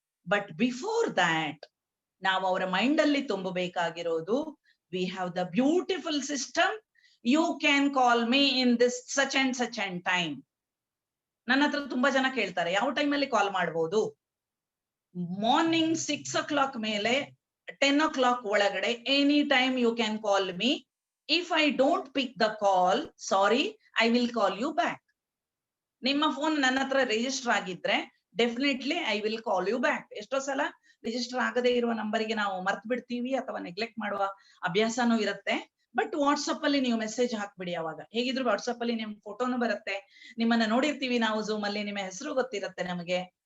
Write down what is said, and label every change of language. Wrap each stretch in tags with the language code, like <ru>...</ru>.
<en>but before that</en> <kn>ನಾವು ಅವರ mind ಅಲ್ಲಿ ತುಂಬಬೇಕಾಗಿರೋದು,</kn> <en>We have the beautiful system, you can call me in this such and time.</en> <kn>ನನ್ನ ಹತ್ರ ತುಂಬಾ ಜನ ಕೇಳ್ತಾರೆ, ಯಾವ ಟೈಮಲ್ಲಿ ಕಾಲ್ ಮಾಡ್ಬೋದು? ಮಾರ್ನಿಂಗ್ 6 o'clock ಮೇಲೆ 10 o'clock ಒಳಗಡೆ</kn> <en>Any time you can call me If I don't pick the call, sorry, I will call you back.</en> <kn>ನಿಮ್ಮ ಫೋನ್ ನನ್ನ ಹತ್ರ ರಿಜಿಸ್ಟರ್ ಆಗಿದ್ರೆ</kn> <en>Definitely I will call you back.</en> <kn>ಎಷ್ಟೋ ಸಲ ರಿಜಿಸ್ಟರ್ ಆಗದೆ ಇರುವ ನಂಬರ್ಗೆ ನಾವು ಮರ್ತ್ ಬಿಡ್ತೀವಿ ಅಥವಾ ನೆಗ್ಲೆಕ್ಟ್ ಮಾಡುವ ಅಭ್ಯಾಸನೂ ಇರುತ್ತೆ. ಬಟ್ ವಾಟ್ಸಪ್ ಅಲ್ಲಿ ನೀವು ಮೆಸೇಜ್ ಹಾಕ್ಬಿಡಿ. ಅವಾಗ ಹೇಗಿದ್ರು ವಾಟ್ಸಪ್ ಅಲ್ಲಿ ನಿಮ್ ಫೋಟೋನು ಬರುತ್ತೆ, ನಿಮ್ಮನ್ನ ನೋಡಿರ್ತೀವಿ ನಾವು ಝೂಮ್ ಅಲ್ಲಿ, ನಿಮ್ಮ ಹೆಸರು ಗೊತ್ತಿರುತ್ತೆ ನಮಗೆ.</kn>